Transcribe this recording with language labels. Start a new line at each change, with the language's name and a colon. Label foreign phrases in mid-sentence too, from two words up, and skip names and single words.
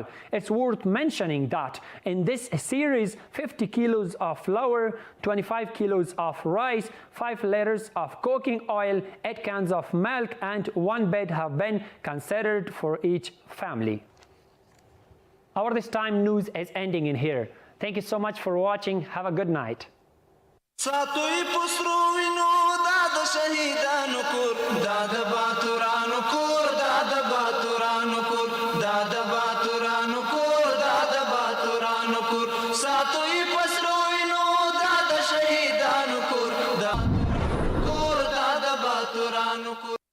English: It's worth mentioning that in this series, 50 kilos of flour, 25 kilos of rice, 5 liters of cooking oil, 8 cans of milk, and 1 bed have been considered for each family. Our This Time news is ending in here. Thank you so much for watching. Have a good night.
Pashto: شهیدانو کور دا د باتورانو کور دا د باتورانو کور دا د باتورانو کور دا د باتورانو کور ساتو یې پسرو وینو دا د شهیدانو کور دا کور دا د باتورانو کور